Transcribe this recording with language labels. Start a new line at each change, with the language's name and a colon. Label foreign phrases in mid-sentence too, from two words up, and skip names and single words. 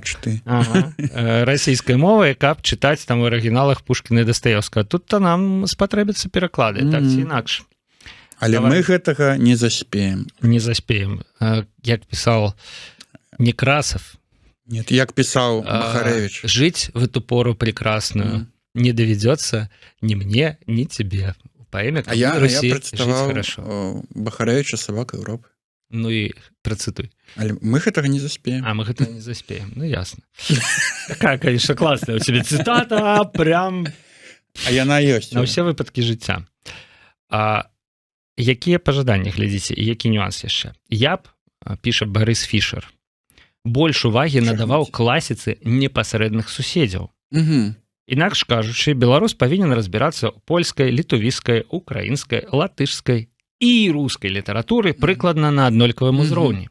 Belarusian: Расійскай мовай, каб чытаць там у арыгіналах Пушкіна і Дастаёўскага. Тут-то нам спатрэбяцца пераклады, так ці інакш. Але мы гэтага не заспеем. Не заспеем. Як пісаў Некрасов. Нет, як пісаў Бахарэвіч.
Russian: Жить в эту пору прекрасную не доведется ни мне, ни тебе. В поэме «Кабы Руси жить хорошо».
Belarusian: Бахарэвіча «Сабака Европы». Ну і працытуй. Але мы гэтага не заспеем. А мы гэтага не заспеем.
Russian: Ну ясно. Такая, конечно, классная у тебя цитата, прям...
Belarusian: А яна ёсць. На ўсе выпадкі жыцця. Якія пажаданні, глядзіце, і які нюанс яшчэ? Я б, піша Барыс Фішер, больш увагі надаваў класіцы непасрэдных суседзяў. Інакш кажучы, беларус павінен разбірацца ў польскай, літувійскай, украінскай, латышскай і рускай літаратуры прыкладна на аднолькавым узроўні.